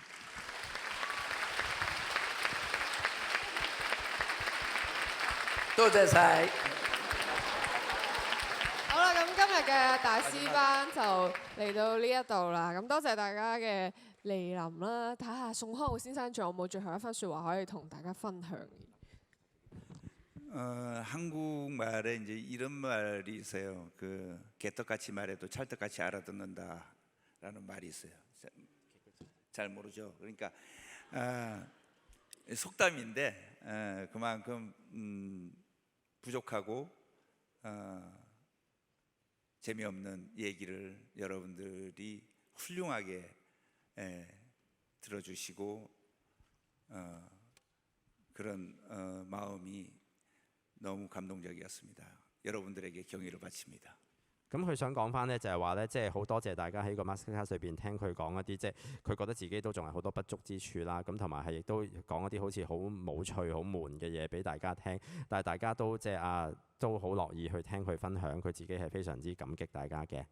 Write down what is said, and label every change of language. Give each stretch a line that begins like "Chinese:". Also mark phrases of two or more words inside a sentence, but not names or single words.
Cantonese: 多謝晒。好啦，咁今日嘅大師班就嚟到呢一度啦。咁多謝大家嘅蒞臨啦。睇下宋康昊先生仲有冇最後一番説話可以同大家分享？
Korean: 한국말에 이제 이런 말이 있어요. 그 개떡같이 말해도 찰떡같이 알아듣는다라는 말이 있어요. 잘 모르죠. 그러니까 속담인데 그만큼 부족하고 재미없는 얘기를 여러분들이 훌륭하게 들어주시고 그런 마음이 너무 감동적이었습니다. 여러분들에게 경의를 바칩니다.
Cantonese: 咁佢想講翻呢，就係話呢，即係好多謝大家喺個 masterclass 裏邊聽佢講一啲，即係佢覺得自己都仲係好多不足之處啦。咁同埋係亦都講一啲好似好冇趣、好悶嘅嘢俾大家聽，但係大家都即係都好樂意去聽佢分享，佢自己係非常之感激大家嘅。